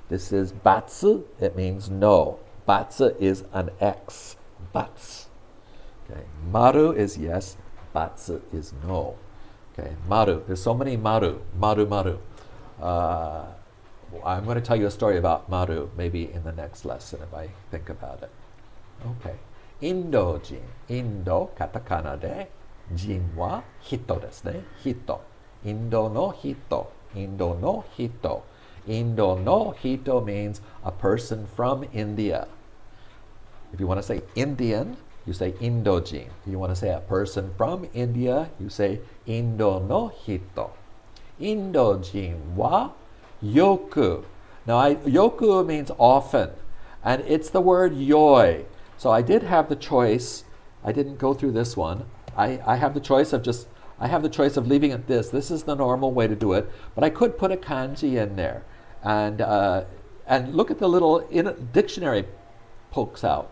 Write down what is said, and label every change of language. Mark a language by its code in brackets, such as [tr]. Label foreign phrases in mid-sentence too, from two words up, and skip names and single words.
[en] This is batsu. It means no. Batsu is an X. Bats. Okay. Maru is yes. Batsu is no. Okay. Maru. There's so many maru. [ja] まるまる. [en] I'm going to tell you a story about maru maybe in the next lesson if I think about it. Okay. Indo-jin. Indo, [ja] カタカナで. 人は人ですね. 人. インドの人。インドの人. インドの人 [en] means a person from India. If you want to say Indian, you say Indo-jin. If you want to say a person from India, you say [ja] インドの人. インド人はよく. [en] Now, yoku means often, and it's the word yoi. So I did have the choice. I didn't go through this one. I have the choice of leaving it this. This is the normal way to do it, but I could put a kanji in there, and look at the little dictionary pokes out.